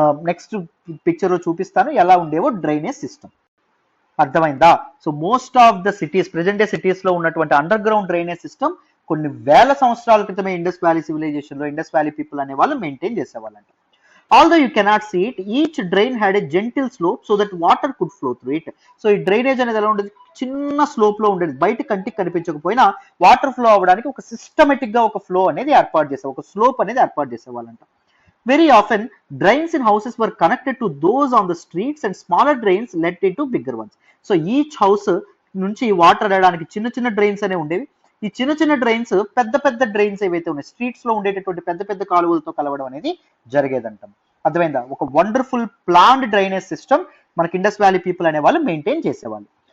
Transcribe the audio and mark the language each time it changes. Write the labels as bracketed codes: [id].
[te] Next picture లో చూపిస్తాను ఎలా ఉండేవో డ్రైనేజ్ సిస్టమ్. అర్థమైందా? So most of the cities, present day cities లో ఉన్నటువంటి అండర్ గ్రౌండ్ డ్రైనేజ్ సిస్టమ్ కొన్ని వేల సంవత్సరాల క్రితమే ఇండస్ వ్యాలీ సివిలైజేషన్ లో ఇండస్ వ్యాలీ పీపుల్ అనే వాళ్ళు maintain చేసేవాళ్ళంట. [en] Although you cannot see it, each drain had a gentle slope so that water could flow through it. [te] So ఈ డ్రైనేజ్ అనేది ఎలా ఉండేది? చిన్న స్లోప్ లో ఉండేది. బయట కంటికి కనిపించకపోయినా వాటర్ ఫ్లో అవ్వడానికి ఒక సిస్టమేటిక్ గా ఒక ఫ్లో అనేది ఏర్పాటు చేసే, ఒక స్లోప్ అనేది ఏర్పాటు చేసేవాళ్ళంట. [en] Very often drains in houses were connected to those on the streets and smaller drains led into bigger ones. So each house [te] నుంచి వాటర్ వెళ్ళడానికి చిన్న చిన్న డ్రైన్స్ అనేవి ఉండేవి. ఈ చిన్న చిన్న డ్రైన్స్ పెద్ద పెద్ద డ్రైన్స్ ఏవైతే ఉన్నాయి స్ట్రీట్స్ లో ఉండేటటువంటి పెద్ద పెద్ద కాలువలతో కలవడం అనేది జరిగేదంటాం. అర్థమైందా? ఒక వండర్ఫుల్ ప్లాన్డ్ డ్రైనేజ్ సిస్టమ్ మనకి ఇండస్ వ్యాలీ పీపుల్ అనే వాళ్ళు మెయింటైన్ చేసేవాళ్ళు.